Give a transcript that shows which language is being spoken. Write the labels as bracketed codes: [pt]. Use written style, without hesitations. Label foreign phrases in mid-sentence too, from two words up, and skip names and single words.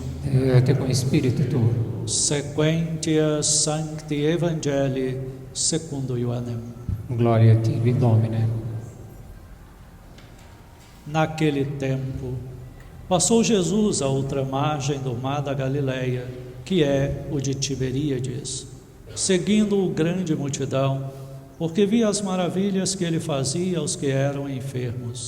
[la] Et cum spiritu tuo. Sequentia Sancti Evangelii secundo Ioannem. [pt] Glória a ti, Domine. Naquele tempo, passou Jesus à outra margem do mar da Galileia, que é o de Tiberíades, seguindo-o grande multidão, porque via as maravilhas que ele fazia aos que eram enfermos.